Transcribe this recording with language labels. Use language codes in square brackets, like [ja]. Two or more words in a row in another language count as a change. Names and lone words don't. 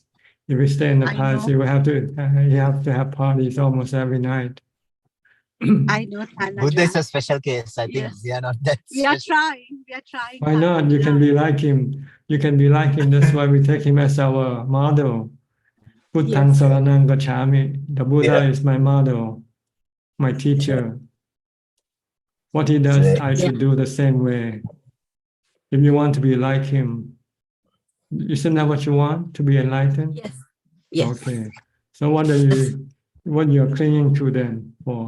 [en] If he stay in the palace, he will have to have parties almost every night. I know. Buddha is a special case. I think we are not that. We are trying. We are trying. Why not? You can be like him. You can be like him. That's why we take him as our model. [pi] Buddhang saranang gacchami. [en] The Buddha is my model, my teacher. What he does, I should do the same way. If you want to be like him, isn't that what you want? To be enlightened? Yes. Yes. Okay. So what you're clinging to then for?